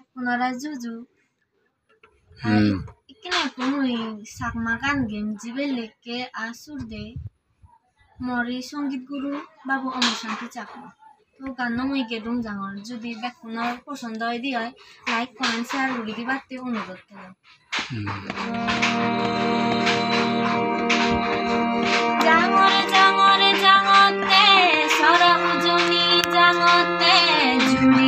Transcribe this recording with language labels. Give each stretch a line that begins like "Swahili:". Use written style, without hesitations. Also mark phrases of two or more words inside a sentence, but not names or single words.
Chakma: Kunara juju. Ikine kunui sakmakan game jibeleke asurde mori songit guru babu Amar Shanti Chakma. তো গান মই গেদুম জাঙর যদি বেকুনর পছন্দ হয় দি হয়
English: like comment share
Chakma: করে দিবাতে অনুরোধ করলাম জাঙরে জাঙরে জাঙতে সরম জনি জাঙতে জুড়ি